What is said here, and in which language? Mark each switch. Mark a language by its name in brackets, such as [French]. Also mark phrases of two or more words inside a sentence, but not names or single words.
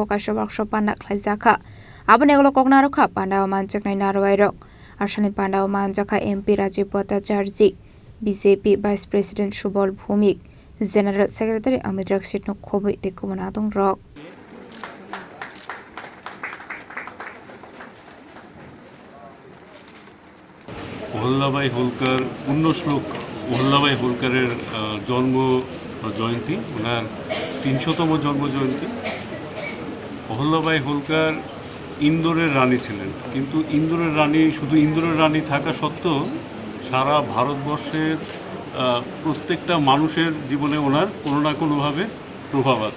[Kok Borok] Kaisha Workshop Pandak Hazaka, Abaneglo Kognaroka, Panda Manjaka Narwairo, Ashani Panda Manjaka MP Rajiv Bhattacharya, BJP Vice President Subal Bhumik, General Secretary Amit Rakshit Nokhobai Tekubanatung Rock. [Bangla] অহল্যাবাই হোলকার 19 শ্লোক অহল্যাবাই হোলকারের জন্ম জয়ন্তী, ওনার 300তম জন্ম জয়ন্তী। অহল্যাবাই হোলকার ইন্দোরের রানী ছিলেন, কিন্তু ইন্দোরের রানী শুধু ইন্দোরের রানী থাকা সত্ত্বেও সারা ভারতবর্ষের প্রত্যেকটা মানুষের জীবনে ওনার কোনো না কোনোভাবে প্রভাব আছে।